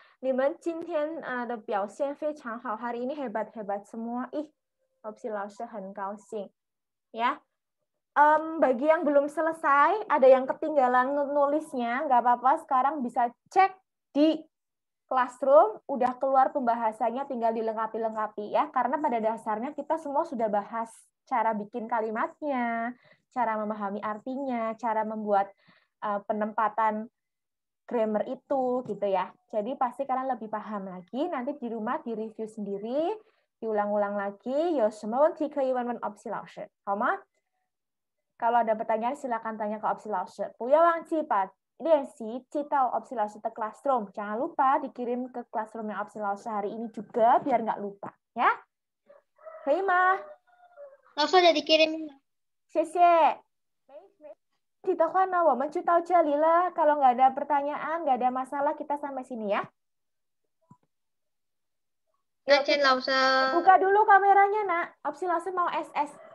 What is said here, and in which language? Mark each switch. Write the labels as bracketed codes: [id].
[zh] 你们今天的表现非常好， [id] hari ini hebat-hebat semua. Ih, Opsi Lause [zh] 很高兴. [id] Ya. Bagi yang belum selesai, ada yang ketinggalan nulisnya, nggak apa-apa. Sekarang bisa cek di Classroom, udah keluar pembahasannya, tinggal dilengkapi-lengkapi ya. Karena pada dasarnya kita semua sudah bahas cara bikin kalimatnya, cara memahami artinya, cara membuat penempatan grammar itu gitu ya. Jadi pasti kalian lebih paham lagi. Nanti di rumah di-review sendiri, diulang-ulang lagi. [zh] 有什么问题可以问问 Opsi老师，好吗？ [id] Kalau ada pertanyaan silakan tanya ke Opsi 老师。 [zh] 不要忘记把练习寄到 Opsi 老师的 Classroom. [id] Jangan lupa dikirim ke Classroom-nya Opsi 老师 hari ini juga biar nggak lupa ya. [zh] 可以吗？ [id] 老师udah dikirim. [zh] 谢谢。没的话呢，我们就到这里了。 [id] Kalau nggak ada pertanyaan, nggak ada masalah, kita sampai sini ya. [zh] 再见，老师。 [id] Buka dulu kameranya, Nak. Opsi 老师 mau SS.